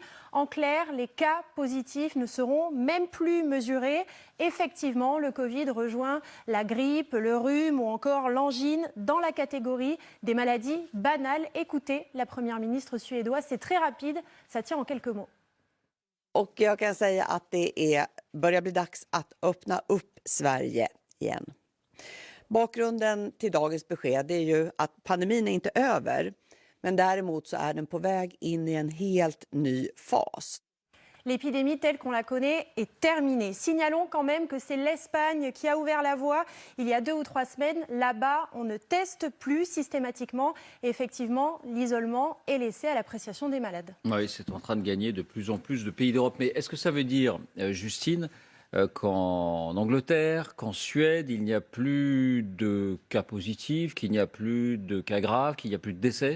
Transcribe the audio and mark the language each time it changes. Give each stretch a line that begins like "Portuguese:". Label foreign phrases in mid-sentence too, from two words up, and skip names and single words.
French: En clair, les cas positifs ne seront même plus mesurés. Effectivement, le Covid rejoint la grippe, le rhume ou encore l'angine dans la catégorie des maladies banales. Écoutez la première ministre suédoise, c'est très rapide, ça tient en quelques mots.
Swedish: Och jag kan säga att börjar bli dags att öppna upp Sverige igen. Bakgrunden till dagens besked är ju att pandemin är inte över, men däremot så är den på väg in i en helt ny fas.
French: L'épidémie telle qu'on la connaît est terminée. Signalons quand même que c'est l'Espagne qui a ouvert la voie il y a 2 ou 3 semaines. Là-bas, on ne teste plus systématiquement. Et effectivement, l'isolement est laissé à l'appréciation des malades. Oui, c'est en train de gagner de plus en plus de pays d'Europe. Mais est-ce que ça veut dire, Justine, qu'en Angleterre, qu'en Suède, il n'y a plus de cas positifs, qu'il n'y a plus de cas graves, qu'il n'y a plus de décès ?